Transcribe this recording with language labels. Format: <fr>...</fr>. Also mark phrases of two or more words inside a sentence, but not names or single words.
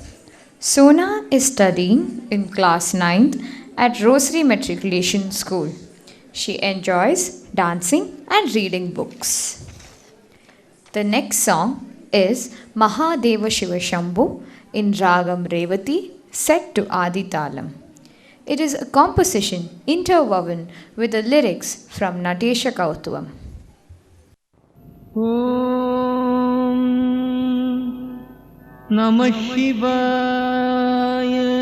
<en>Sona is studying in class 9th at Rosary Matriculation School. She enjoys dancing and reading books. The next song is Mahadeva Shiva Shambhu in Ragam Revati set to Adi Talam. It is a composition interwoven with the lyrics from Natesha Kautuvam.</en> <sa>ॐ नमः शिवाय</sa>